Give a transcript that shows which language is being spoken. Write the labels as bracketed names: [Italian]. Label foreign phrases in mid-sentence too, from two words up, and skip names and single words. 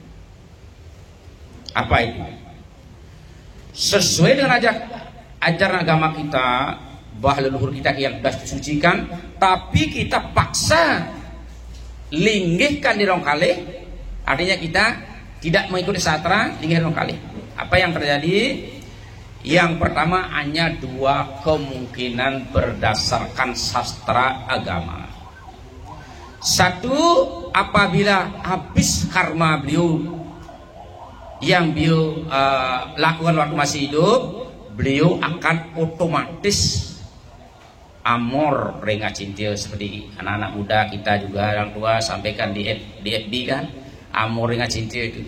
[Indonesian] Apa itu? Sesuai dengan ajaran agama kita, bahwa leluhur kita yang sudah disucikan, tapi kita paksa linggihkan di rong kalih, artinya kita tidak mengikuti sastra, linggih rong kalih. Apa yang terjadi? Yang pertama, hanya dua kemungkinan berdasarkan sastra agama. Satu, apabila habis karma beliau yang beliau lakukan waktu masih hidup, beliau akan otomatis [Balinese] amor renga cinta, [Indonesian] seperti anak-anak muda kita juga orang tua sampaikan di FB kan, [Balinese] amor renga cinta [Indonesian] itu.